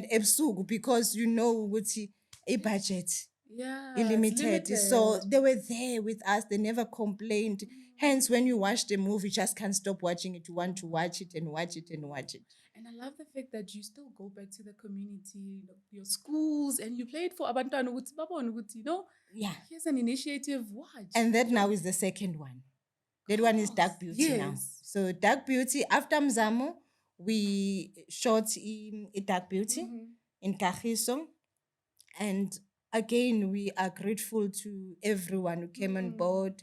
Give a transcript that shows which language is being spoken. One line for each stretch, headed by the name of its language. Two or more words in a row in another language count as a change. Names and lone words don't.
English: Ebusuku, because a budget. Limited. So they were there with us. They never complained. Hence, when you watch the movie, you just can't stop watching it. You want to watch it and watch it and watch it. And I love the fact that you still go back to the community, your schools, and you played for
Zulu: Abantwana ukuthi babone ukuthi,
English: Yeah. Here's an initiative. Watch. And that now is the second one. That one is Dark Beauty now. So Dark Beauty, after Mzamo, we shot in Dark Beauty in Kagiso. And again, we are grateful to everyone who came on board.